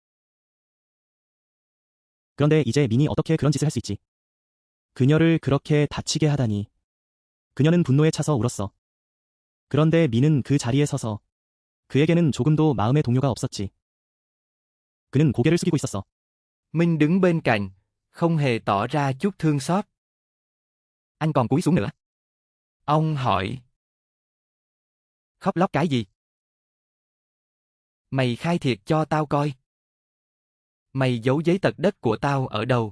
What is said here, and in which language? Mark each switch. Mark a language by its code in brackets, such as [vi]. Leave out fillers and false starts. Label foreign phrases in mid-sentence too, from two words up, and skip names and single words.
[ko] 그런데 이제 민이 어떻게 그런 짓을 할 수 있지? 그녀를 그렇게 다치게 하다니. 그녀는 분노에 차서 울었어. 그런데 민은 그 자리에 서서 그에게는 조금도 마음의 동요가 없었지. 그는 고개를 숙이고 있었어. [vi] Minh đứng bên cạnh, không hề tỏ ra chút thương xót. Anh còn cúi xuống nữa. Ông hỏi. Khóc lóc cái gì? Mày khai thiệt cho tao coi. Mày giấu giấy tờ đất của tao ở đâu?